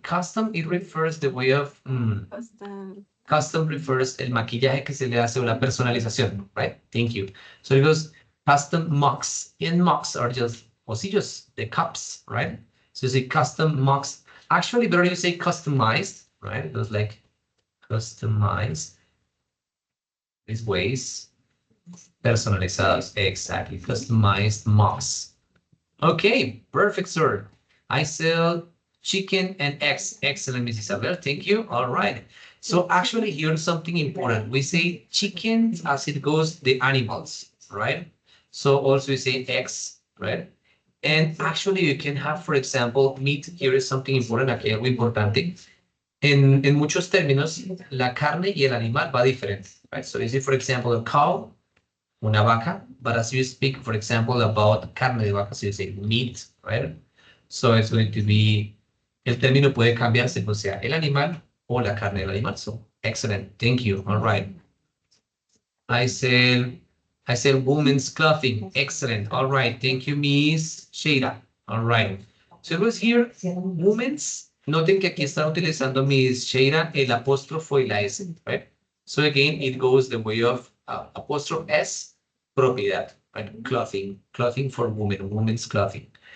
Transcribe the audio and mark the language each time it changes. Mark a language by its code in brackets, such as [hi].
[en] Custom, it refers the way of, [es] Bastante. custom refers el maquillaje que se le hace o la personalización, right? [en] Thank you. So it goes custom mugs. And mugs are just pocillos, the cups, right? So you say custom mugs. Actually, better you say customized, right? It goes like customized. These ways. Personalizados, exactly. Customized mugs. Okay, perfect, sir. I sell chicken and eggs. Excellent, Miss Isabel. Thank you. All right. So actually, here's something important. We say chicken as it goes, the animals, right? So also we say eggs, right? And actually, you can have, for example, meat. Here is something important, [es] aquí algo importante. En muchos términos, la carne y el animal va diferente, right? [en] So you see, for example, a cow, una vaca, but as you speak, for example, about carne de vaca, so you say meat, right? So it's going to be, [es] el término puede cambiar según sea el animal o la carne del animal. [en] So excellent, thank you. All right. I said, I said women's clothing. Excellent. All right. Thank you, Miss Sheila. All right. So it was here, women's. [es] Noten que aquí está utilizando Miss Sheila el apóstrofo y la S, right? [en] So again, it goes the way of apostrophe S, propiedad, right? Clothing, clothing for women, women's clothing.